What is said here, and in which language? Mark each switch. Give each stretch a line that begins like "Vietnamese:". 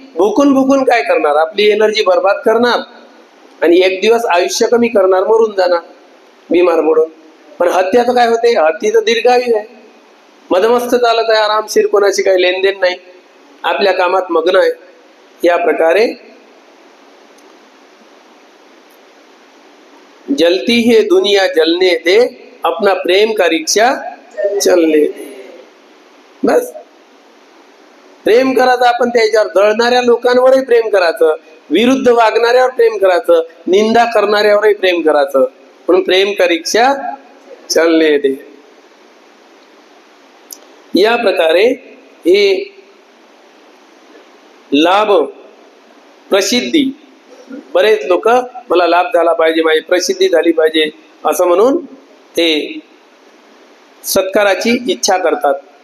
Marathi: भुकून भुकून काय करणार? आपली एनर्जी बर्बाद करणार आणि एक दिवस आयुष्य कमी करणार, मरून जाणार बिमार पडून. पण हत्याचं काय होते? हत्ती तर दीर्घायू आहे, मदमस्त चालत आहे, आरामशीर, कोणाशी काही लेनदेन नाही, आपल्या कामात मग्न आहे. या प्रकारे
Hindi: जलती है दुनिया जलने दे, अपना प्रेम का रिक्षा चलने दे.
Marathi: बस प्रेम करायचं आपण त्याच्यावर. जळणाऱ्या लोकांवरही प्रेम करायचं, विरुद्ध वागणाऱ्यावर प्रेम करायचं, निंदा करणाऱ्यावरही प्रेम करायचं. म्हणून
Hindi: प्रेम का रिक्षा चलने दे.
Marathi: या प्रकारे हे लाभ प्रसिद्धी, बरेच लोक मला लाभ झाला पाहिजे, माझी प्रसिद्धी झाली पाहिजे असं म्हणून ते सत्काराची इच्छा करतात.